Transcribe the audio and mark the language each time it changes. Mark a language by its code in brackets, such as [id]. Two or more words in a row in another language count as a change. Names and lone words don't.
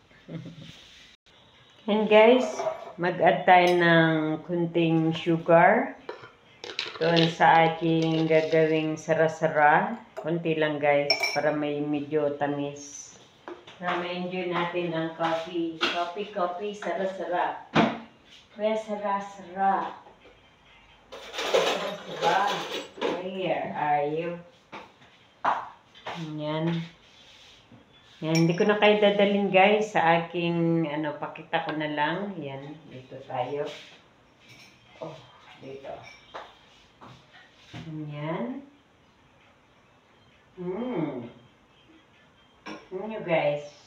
[tl] And guys, mag-add tayo ng kunting sugar doon sa aking gagawing sara-sara. Kunti lang guys, para may medyo tamis. Para ma-enjoy natin ang coffee. Coffee, sara-sara. Kaya sara-sara. Sara-sara. [en] Where are you? [tl] Yan. Yan, hindi ko na kayo dadalhin guys sa aking, pakita ko na lang. Yan, dito tayo. Oh, dito. Yan. Nyo guys.